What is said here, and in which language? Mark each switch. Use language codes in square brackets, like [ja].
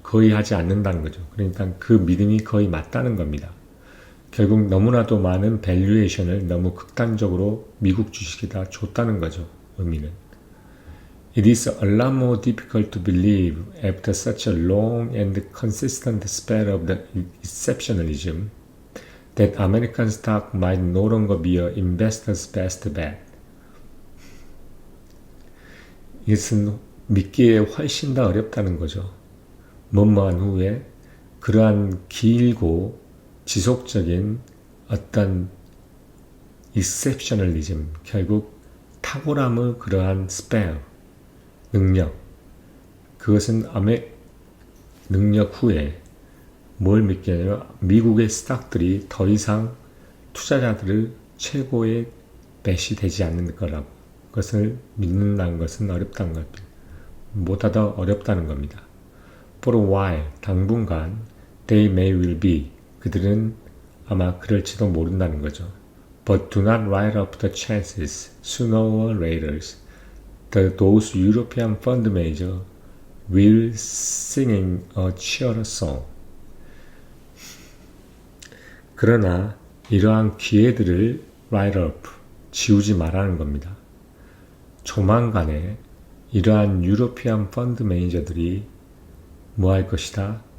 [ko] 거의 하지 않는다는 거죠. 그러니까 그 믿음이 거의 맞다는 겁니다. 결국 너무나도 많은 밸류에이션을 너무 극단적으로 미국 주식에다 줬다는 거죠. 의미는. [en] It is a lot more difficult to believe after such a long and consistent spell of the exceptionalism that American stock might no longer be an investor's best bet. [ko] 이것은 믿기에 훨씬 더 어렵다는 거죠. 뭐뭐한 후에 그러한 길고 지속적인 어떤 exceptionalism, 결국 탁월함의 그러한 spell, 능력, 그것은 능력 후에 뭘 믿겠냐면 미국의 스탁들이 더 이상 투자자들을 최고의 뱃이 되지 않는 거라고, 그것을 믿는다는 것은 어렵다는 겁니다. 보다 더 어렵다는 겁니다. [en] For a while, [ko] 당분간 [en] they may well be, [ko] 그들은 아마 그럴지도 모른다는 거죠. [en] But do not write up the chances. Sooner or later, those European fund managers will sing a cheerless song. [ko] 그러나 이러한 기회들을 write up, 지우지 말라는 겁니다. 조만간에 이러한 유로피안 펀드 매니저들이 뭐 할 것이다?